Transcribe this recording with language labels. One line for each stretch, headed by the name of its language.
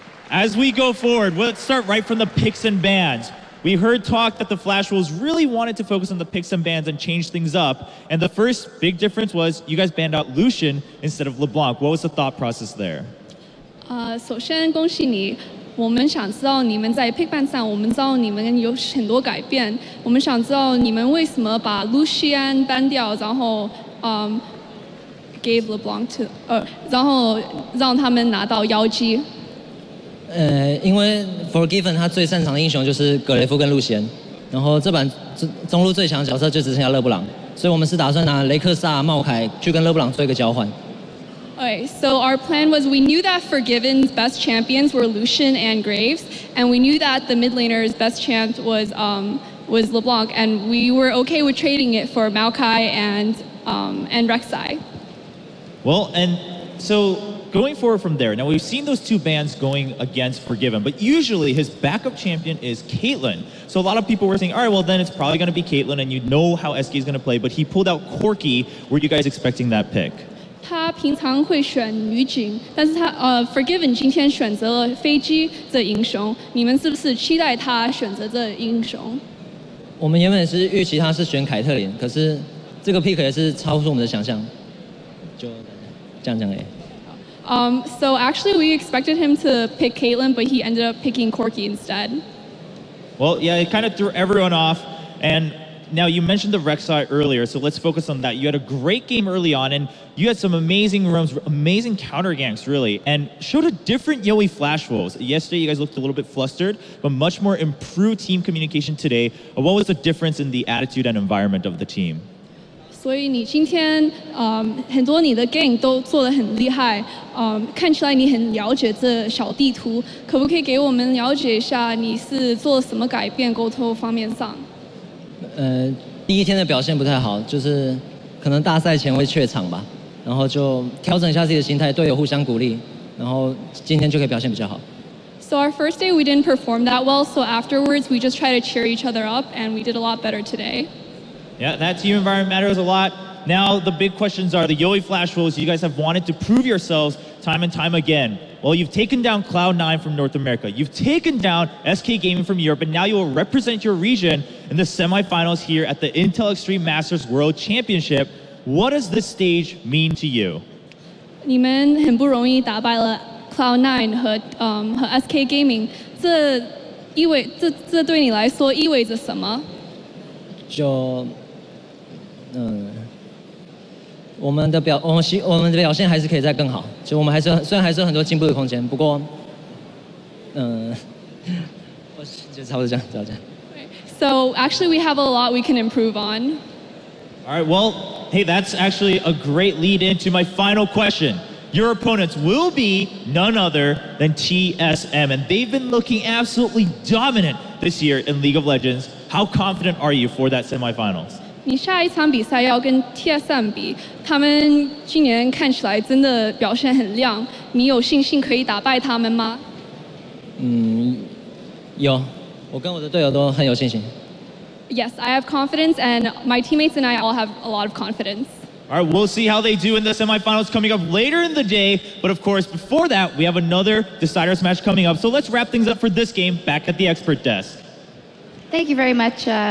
English: As we go forward, let's start right from the picks and bans. We heard talk that the FlashWolves really wanted to focus on the picks and bans and change things up. And the first big difference was you guys banned out Lucian instead of LeBlanc. What was the thought process there?
Chinese: 首先恭喜你。我们想知道你们在 pick ban 上，我们知道你们有很多改变。我们想知道你们为什么把 Lucian ban 掉，然后
English: gave LeBlanc to
Chinese: 然后让他们拿到妖姬。因为 Forgiven 他最擅长的英雄就是葛雷夫跟路贤，然后这版中路最强的角色就只剩下勒布朗，所以我们是打算拿雷克萨、茂凯去跟勒布朗做一个交换。
English: Okay, so our plan was we knew that Forgiven's best champions were Lucian and Graves, and we knew that the mid laner's best champ was LeBlanc, and we were okay with trading it for Maokai and Rek'Sai. Well, and so going forward from there, now we've seen those two bans going against Forgiven, but usually his backup champion is Caitlyn. So a lot of people were saying, all right, well then it's probably going to be Caitlyn, and you know how SK is going to play, but he pulled out Corki. Were you guys expecting that pick?
Chinese: 他平常会选女警，但是他Forgiven 今天选择了飞机这英雄，你们是不是期待他选择这英雄？我们原本是预期他是选凯特琳，可是这个 pick 也是超出我们的想象，就这样讲而已。
English: So actually we expected him to pick Caitlyn, but he ended up picking Corki instead. Well, yeah, it kind of threw everyone off, and now you mentioned the Rek'Sai earlier, so let's focus on that. You had a great game early on, and you had some amazing roams, amazing counter ganks, really, and showed a different yoeFlashWolves. Yesterday, you guys looked a little bit flustered, but much more improved team communication today. What was the difference in the attitude and environment of the team?
Chinese: 所以你今天很多你的 game 都做得很厉害，看起来你很了解这小地图，可不可以给我们了解一下你是做了什么改变沟通方面上？第一天的表现不太好，就是可能大赛前会怯场吧，然后就调整一下自己的心态，队友互相鼓励，然后今天就可以表现比较好。
English: So our first day we didn't perform that well, so afterwards we just try to cheer each other up, and we did a lot better today. Yeah, that team environment matters a lot. Now the big questions are the yoeFlashWolves. You guys have wanted to prove yourselves time and time again. Well, you've taken down Cloud9 from North America. You've taken down SK Gaming from Europe, and now you will represent your region in the semifinals here at the Intel Extreme Masters World Championship. What does this stage mean to you?
Chinese: 你们很不容易打败了 Cloud9 和SK Gaming， 这对你来说意味着什么？我们的表现还是可以再更好，就我们虽然还是有很多进步的空间，不过，我就差不多这样。
English: So actually, we have a lot we can improve on. All right, well, hey, that's actually a great lead into my final question. Your opponents will be none other than TSM, and they've been looking absolutely dominant this year in League of Legends. How confident are you for that semifinals?
Chinese: 你下一场比赛要跟 TSM 比，他们今年看起来真的表现很亮，你有信心可以打败他们吗？有，我跟我的队友都很有信心。
English: Yes, I have confidence, and my teammates and I all have a lot of confidence. All right, we'll see how they do in the semifinals coming up later in the day. But of course, before that, we have another Deciders match coming up. So let's wrap things up for this game back at the expert desk. Thank you very much.